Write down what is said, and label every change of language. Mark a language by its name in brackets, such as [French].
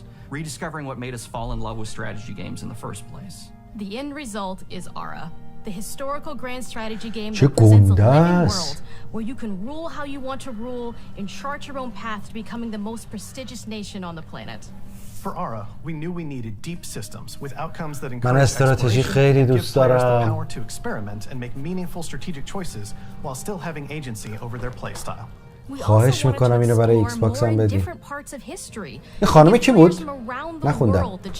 [English] Rediscovering what made us fall in love with strategy games in the first place. The end result is Ara, the historical grand strategy game that presents a living world where you can rule how you want to rule and chart your own path to becoming the most prestigious nation on the planet. For Ara, we knew we needed deep systems with outcomes that [Persian] من استراتژی خیلی دوست دارم. [English] power to experiment and make meaningful strategic choices while still having agency over their play style. [Persian] خواهش میکنم اینو برای ایکس باکس هم بدیم. این خانم کی بود؟ نخوندم.